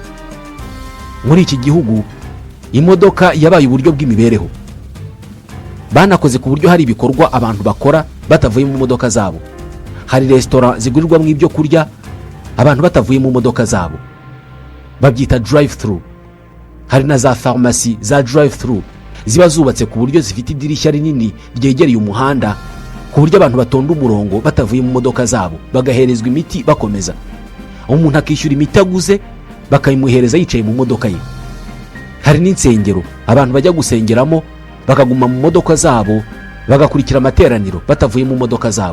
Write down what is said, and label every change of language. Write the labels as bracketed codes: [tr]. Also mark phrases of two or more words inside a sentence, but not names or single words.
[rw] Muri iki gihugu imodoka yabaye uburyo bw'imibereho. Banakoze ku buryo hari ibikorwa abantu bakora batavuye mu modoka zabo. Hari restaurant zigurirwamo ibyo kurya abantu batavuye mu modoka zabo, babyita [en] drive through. [rw] Hari na za pharmacy za [en] drive through [rw] ziba zubatse ku buryo zifite idirishya rinini ryegereye umuhanda ku buryo abantu batonda umurongo batavuye mu modoka zabo bagaherezwa imiti bakomeza. Umuntu akishyura imiti aguze bakayimuhereza yicaye mu modoka ye. Hari n'insengero abantu bajya gusengeramo bakaguma mu modoka zabo bagakurikira amateraniro batavuye mu modoka zabo.